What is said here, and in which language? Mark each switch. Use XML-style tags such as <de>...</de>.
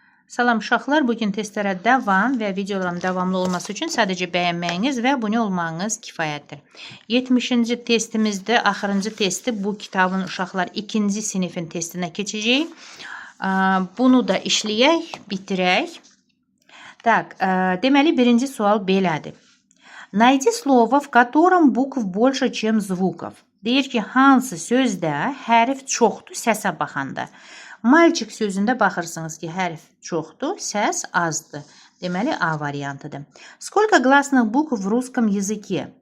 <az>Salam uşaqlar, bugün testlərə davam və videoların davamlı olması üçün sadəcə bəyənməyiniz və abunə olmağınız kifayətdir. 70-ci testimizdə, axırıncı testi bu kitabın uşaqlar 2-ci sinifin testinə keçəcəyik. Bunu da işləyək, bitirək. Так, deməli birinci sual belədir.</az> <ru>Найди слово, в котором букв больше, чем звуков.</ru> <az>Deyir ki, hansı sözdə hərf çoxdur səsə baxanda. Mальчик sözündə baxırsınız ki, hərf çoxdur, səs azdır. Deməli, A variantıdır.</az> <ru>Сколько гласных букв в русском языке?</ru>